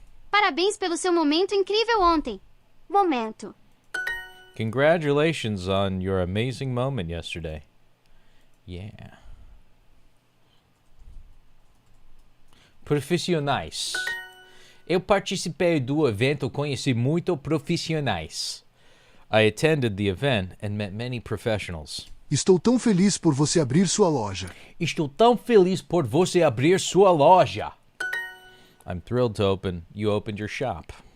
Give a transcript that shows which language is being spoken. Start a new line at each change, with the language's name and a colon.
Portuguese: Parabéns pelo seu momento incrível ontem. Momento.
English: Congratulations on your amazing moment yesterday. Yeah.
Portuguese: Profissionais. Eu participei do evento, conheci muito profissionais.
English: I attended the event and met many professionals.
Portuguese: Estou tão feliz por você abrir sua loja. Estou tão feliz por você abrir sua loja.
English: I'm thrilled to you opened your shop.